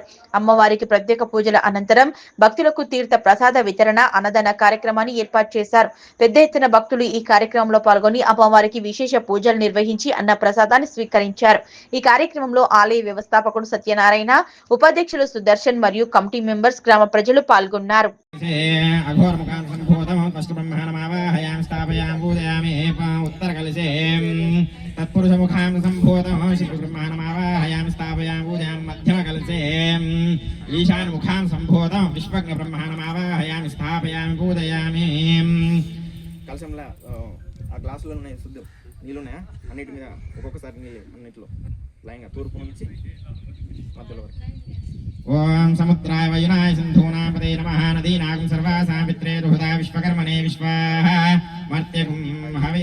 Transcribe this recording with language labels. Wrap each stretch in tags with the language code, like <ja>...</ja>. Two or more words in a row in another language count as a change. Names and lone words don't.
<te>అమ్మవారికి ప్రత్యేక పూజల అనంతరం భక్తులకు తీర్థ ప్రసాద వితరణ, అన్నదాన కార్యక్రమాన్ని ఏర్పాటు చేశారు. పెద్ద ఎత్తున భక్తులు ఈ కార్యక్రమంలో పాల్గొని అమ్మవారికి విశేష పూజలు నిర్వహించి అన్న ప్రసాదాన్ని స్వీకరించారు. ఈ కార్యక్రమంలో ఆలయ వ్యవస్థాపకుడు సత్యనారాయణ, ఉపాధ్యక్షులు సుదర్శన్ మరియు కమిటీ మెంబర్స్, గ్రామ ప్రజలు పాల్గొన్నారు.</te> <sa>तत्पुरुषमुखां सम्भूतं श्रीब्रह्माणमावाहयामि स्थापयामि पूजयामि मध्यमकलशे ईशानमुखां सम्भूतं विश्वज्ञब्रह्माणमावाहयामि स्थापयामि पूजयामि.</sa> <te>కలశంలో ఆ గ్లాసులో ఉన్నాయి శుద్ధం నీళ్ళు ఉన్నాయా, అన్నిటి మీద ఒక్కొక్కసారి నీళ్ళు అన్నింటిలో లైన్గా తూర్పు నుంచి మధ్యలో వరకు.</te> <sa>ఓం సముద్రాయ వయునాయ సింధూనాపదే నమః నదీనాగం సర్వాసాం పిత్రే దుహదా విశ్వకర్మణే విశ్వాహ మర్త్యగుం హవే.</sa>